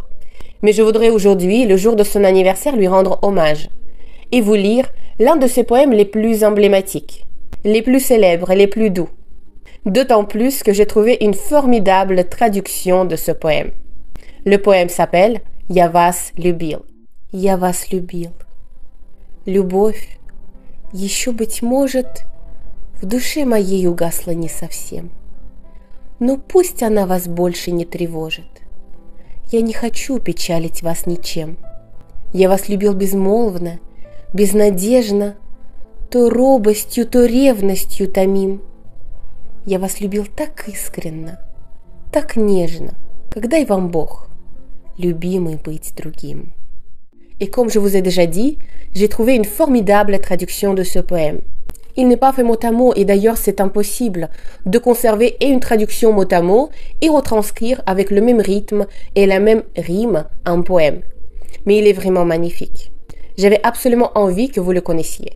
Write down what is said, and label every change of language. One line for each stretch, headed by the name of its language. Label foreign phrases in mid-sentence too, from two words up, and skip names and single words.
French: Mais je voudrais aujourd'hui, le jour de son anniversaire, lui rendre hommage et vous lire l'un de ses poèmes les plus emblématiques, les plus célèbres et les plus doux. D'autant plus que j'ai trouvé une formidable traduction de ce poème. Le poème s'appelle « Я вас любил».
Russian: «Я вас любил». Любовь, еще, быть может, в душе моей угасла не совсем. Но пусть она вас больше не тревожит. Я не хочу печалить вас ничем. Я вас любил безмолвно, безнадежно, то робостью, то ревностью томим. Я вас любил так искренно, так нежно, как дай вам Бог, любимый быть другим.
French: Et comme je vous ai déjà dit, j'ai trouvé une formidable traduction de ce poème. Il n'est pas fait mot à mot et d'ailleurs c'est impossible de conserver et une traduction mot à mot et retranscrire avec le même rythme et la même rime un poème. Mais il est vraiment magnifique. J'avais absolument envie que vous le connaissiez.